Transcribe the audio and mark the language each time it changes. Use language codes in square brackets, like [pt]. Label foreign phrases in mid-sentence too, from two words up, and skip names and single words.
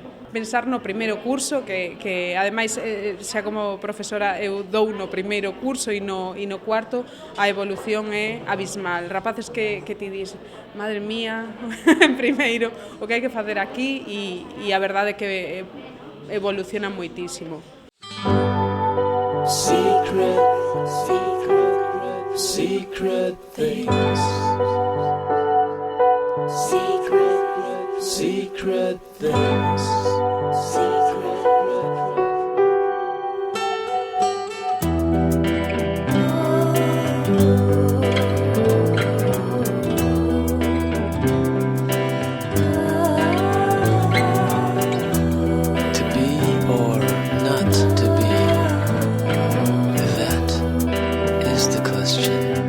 [gl] Pensar no primeiro curso, que ademais, xa como profesora, eu dou no primeiro curso e no cuarto, a evolución é abismal. Rapaces que ti dis, madre mía, en primeiro, o que hai que facer aquí, e a verdade é que evoluciona moitísimo. [en] Secret, secret, secret things. Secret, secret things. Secret. To be or not to be, that is the question.